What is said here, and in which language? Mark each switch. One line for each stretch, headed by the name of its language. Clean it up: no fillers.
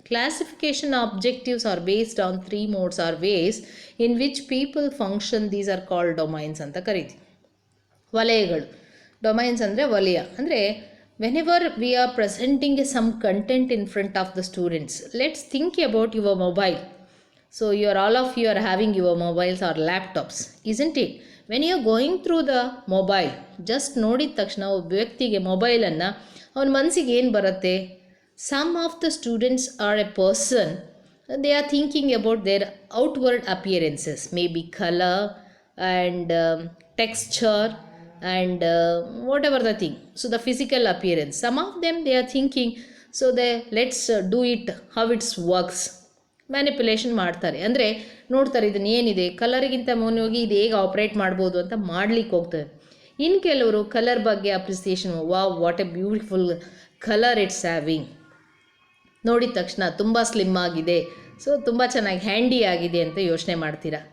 English: Classification objectives are based on 3 modes are ways in which people function. These are called domains
Kannada: ಅಂತ ಕರೀತೀವಿ. ವಲಯಗಳು. Domains ಅಂದರೆ ವಲಯ.
English: ಅಂದರೆ whenever we are presenting some content in front of the students, let's think about your mobile. So all of you are having your mobiles or laptops, isn't it? When you are going through the mobile, just
Kannada: ನೋಡಿದ ತಕ್ಷಣ ಒಬ್ಬ ವ್ಯಕ್ತಿಗೆ ಮೊಬೈಲನ್ನು ಅವನ ಮನಸ್ಸಿಗೆ ಏನು ಬರುತ್ತೆ?
English: Some of the students are a person, they are thinking about their outward appearances, maybe colour and texture and whatever the thing. So the physical appearance, some of them they are thinking, so they let's do it how it works.
Kannada: Manipulation ಮಾಡ್ತಾರೆ. ಅಂದರೆ ನೋಡ್ತಾರೆ ಇದನ್ನು ಏನಿದೆ, ಕಲರಿಗಿಂತ ಮುನ್ನೋಗಿ ಇದು ಹೇಗೆ operate ಮಾಡ್ಬೋದು ಅಂತ ಮಾಡ್ಲಿಕ್ಕೆ ಹೋಗ್ತಾರೆ. ಇನ್ನು ಕೆಲವರು ಕಲರ್ ಬಗ್ಗೆ appreciation,
English: what a beautiful colour it's having,
Kannada: ನೋಡಿದ ತಕ್ಷಣ ತುಂಬ ಸ್ಲಿಮ್ ಆಗಿದೆ, ಸೊ ತುಂಬ ಚೆನ್ನಾಗಿ ಹ್ಯಾಂಡಿ ಆಗಿದೆ ಅಂತ ಯೋಚನೆ ಮಾಡ್ತೀರಾ.